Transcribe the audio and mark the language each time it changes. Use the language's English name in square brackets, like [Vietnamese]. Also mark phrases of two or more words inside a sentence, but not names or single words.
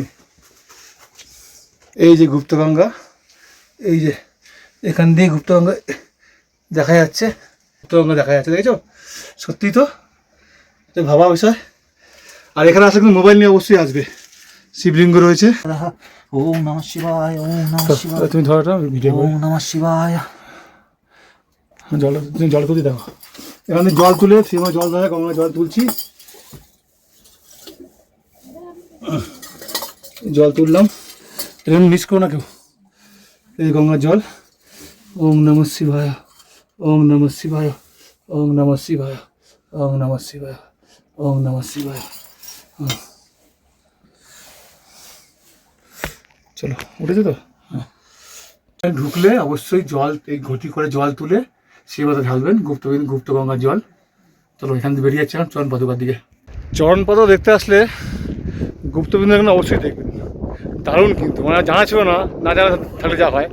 [Bangla] এই যে গুপ্তগঙ্গা, এই যে এখান দিয়ে গুপ্তগঙ্গা দেখা যাচ্ছে, গুপ্তগঙ্গা দেখা যাচ্ছে, দেখেছো? সত্যি তো, এটা ভাবা বিষয়। আর এখানে আসলে কিন্তু মোবাইল নিয়ে অবশ্যই আসবে, শিবলিঙ্গ রয়েছে। [Sanskrit] ওম নমঃ শিবায়, ওম নমঃ শিবায়, [Bangla] তুমি ধরো ভিডিও [Sanskrit] ওম নমঃ শিবায়। [Bangla] জল তুলি দেখো, এখানে জল তুলে সীমা জল ধরে গঙ্গা জল তুলছি, জল তুললাম, এরকম মিস করো না কেউ। এই গঙ্গার জল। [Sanskrit] ওম নমঃ শিবায়, ওম নমঃ শিবায়, ওম নমঃ শিবায়, ওম নমঃ শিবায়, ওম নমঃ শিবায়। [Bangla] চলো, উঠেছে তো? হ্যাঁ, ঢুকলে অবশ্যই জল এই ঘটি করে জল তুলে শিবাতে ঢালবেন, গুপ্তগঙ্গার জল। চলো, এখান থেকে বেরিয়ে যাচ্ছে এখন চরণ পাদুকার দিকে। চরণ পাদুকা দেখতে আসলে গুপ্তবিন্দু এখানে অবশ্যই দেখবেন, দারুণ কিন্তু, মানে জানা ছিল না, না জানা থাকলে যা হয়।